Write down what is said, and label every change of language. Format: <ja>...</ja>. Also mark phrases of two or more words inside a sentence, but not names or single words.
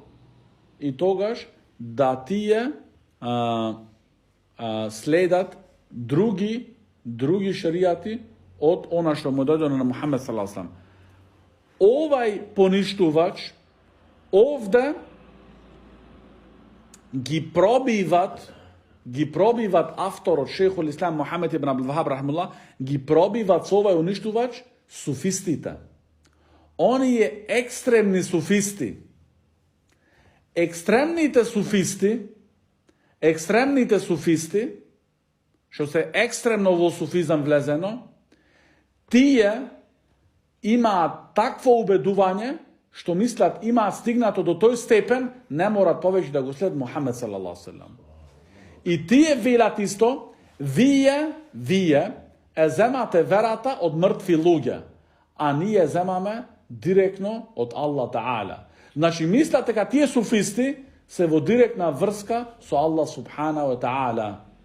<mk>И тогаш да ти е следат други шеријати од она што му е додано на Мухамед</mk> <ar>صلى الله عليه سلم.</ar> <mk>Овај поништувач овдје ги пробиват авторот Шейхул Ислам Мухамед ибн Абдул Вахаб рахмуллах, ги пробиват со овај уништувач суфистите. Оние екстремни суфисти. Екстремните суфисти, што се екстремно во суфизам влезено, тие имаат такво убедување, што мислат имаат стигнато до тој степен, не морат повеќе да го след Мухамед</mk> <ar>صلى الله عليه وسلم.</ar> <mk>И тие велат исто, вие земате верата од мртви луѓе, а ние земаме директно од Аллах Таала. Значи, мислат дека тие суфисти се во директна врска со Аллах</mk> <ar>سبحانه وتعالى.</ar>